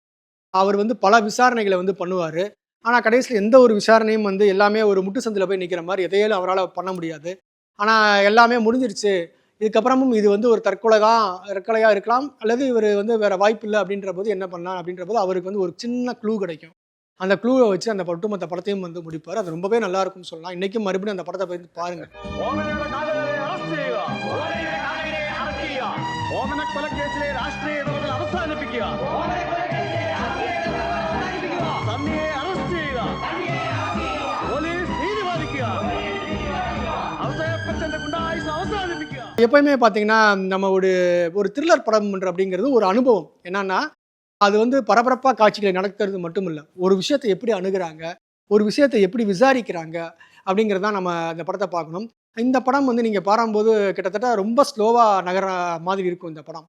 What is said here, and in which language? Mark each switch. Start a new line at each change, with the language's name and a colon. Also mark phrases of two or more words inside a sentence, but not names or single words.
Tamil: அவர் வந்து பல விசாரணைகள வந்து பண்ணுவாரு. ஆனா கடைசில எந்த ஒரு விசாரணையும் வந்து எல்லாமே ஒரு முட்டு சந்துல போய் நிக்கிற மாரி எதையாலும் அவரால பண்ண முடியாது. ஆனா எல்லாமே முடிஞ்சிருச்சு. இதுக்கப்புறமும் இது வந்து ஒரு தற்கொலையா இருக்கலாம். அல்லது இவரு வந்து வேற வாய்ப்பில்ல அப்படின்றபோது என்ன பண்ணலாம் அப்படின்றபோது அவருக்கு வந்து ஒரு சின்ன க்ளூ கிடைக்கும். அந்த க்ளூவ வச்சு அந்த ஒட்டுமொத்த படத்தையும் வந்து முடிப்பாரு. அது ரொம்பவே நல்லா இருக்கும்னு சொல்லலாம். இன்னைக்கும் மறுபடியும் அந்த படத்த போய் பாருங்க.
Malayalam: ഓമനയുടെ കാതലിനെ അറസ്റ്റ് ചെയ്യുക. ഓമനയുടെ കാതലിനെ അറസ്റ്റ് ചെയ്യുക. ഓമന കൊലക്കേസിലെ രാഷ്ട്രീയ ഇടപെടൽ അവസാനിപ്പിക്കുക. സണ്ണിയെ അറസ്റ്റ് ചെയ്യുക. പോലീസ് നീതി പാലിക്കുക. അവസരപ്പറ്റന്റെ ഗുണ്ടായുസ് അവസാനിപ്പിക്കുക.
Tamil: எப்பயுமே பார்த்தீங்கன்னா, நம்ம ஒரு ஒரு த்ரில்லர் படம் அப்படிங்கிறது ஒரு அனுபவம். என்னன்னா, அது வந்து பரபரப்பா காட்சிகளை நடத்துறது மட்டும் இல்ல. ஒரு விஷயத்த எப்படி அணுகுறாங்க, ஒரு விஷயத்த எப்படி விசாரிக்கிறாங்க அப்படிங்கிறது தான் நம்ம அந்த படத்த பார்க்கணும். இந்த படம் வந்து நீங்க பாரும்போது கிட்டத்தட்ட ரொம்ப ஸ்லோவா நகர்ற மாதிரி இருக்கும் இந்த படம்.